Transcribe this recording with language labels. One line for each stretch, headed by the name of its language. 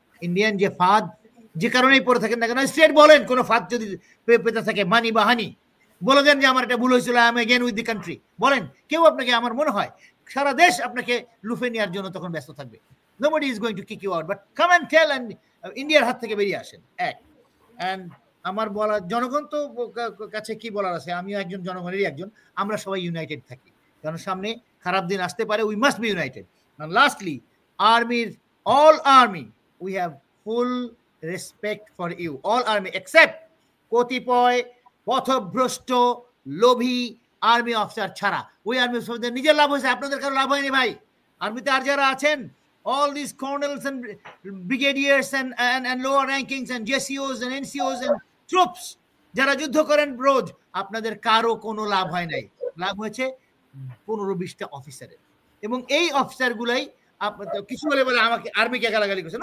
Bangla: Indian যে ফাঁদ যে কারণেই পড়ে থাকেন না কেন, স্ট্রেট বলেন কোনো ফাঁদ যদি পেতে থাকে, মানি বা হানি, বলে দেন যে আমার এটা ভুল হয়েছিল,
English: I am again with the country.
Bangla: বলেন, কেউ আপনাকে, আমার মনে হয় সারা দেশ আপনাকে লুফে নেওয়ার জন্য তখন ব্যস্ত থাকবে।
English: Nobody is going to kick you out, but come and tell, and
Bangla: ইন্ডিয়ার হাত থেকে বেরিয়ে আসেন। and আমার বলা, জনগণ তো কাছে কি বলার আছে, আমিও একজন জনগণেরই একজন। আমরা সবাই ইউনাইটেড থাকি, কারণ সামনে খারাপ দিন আসতে পারে।
English: We must be united. and lastly, all army, we have full respect for you, all army except
Bangla: কতিপয় পথভ্রষ্ট লোভী আর্মি অফিসার ছাড়া। ওই আর্মি অফিসারদের নিজের লাভ হয়েছে, আপনাদের কারো লাভ হয়নি ভাই। আর্মিতে আর যারা আছেন,
English: all these colonels and brigadiers and lower rankings and JCOs and NCOs and troops
Bangla: যারা যুদ্ধ করেন রোজ, আপনাদের কারো কোনো লাভ হয় নাই। লাভ হয়েছে 15-20টা অফিসারের। এবং এই অফিসারগুলাই কিছু বলে আমাকে আর্মিকে গালাগালি করছে।